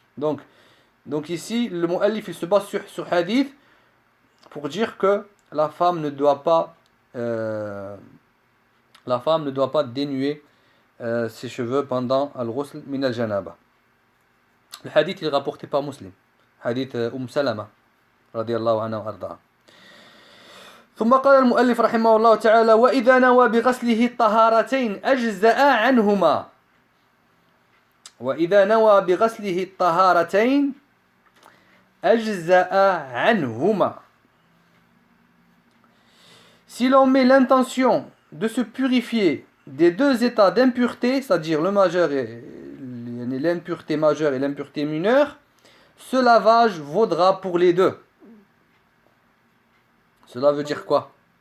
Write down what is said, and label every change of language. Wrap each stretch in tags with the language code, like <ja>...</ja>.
<fr>Donc ici, le mu'allif il se base sur hadith pour dire que la femme ne doit pas dénuer ses cheveux pendant al-ghusl min al-janaba. Le hadith il est rapporté par Muslim. Hadith Salama radiyallahu anha wa ardaha.</fr> <ar>ثم قال المؤلف رحمه الله تعالى وإذا نوى بغسله الطهارتين أجزأ عنهما وإذا نوى بغسله الطهارتين أجزأ عنهما.</ar> <fr>Si l'on met l'intention de se purifier des deux états d'impureté, c'est-à-dire le majeur et l'impureté majeure et l'impureté mineure, ce lavage vaudra pour les deux. Cela veut dire quoi?</fr>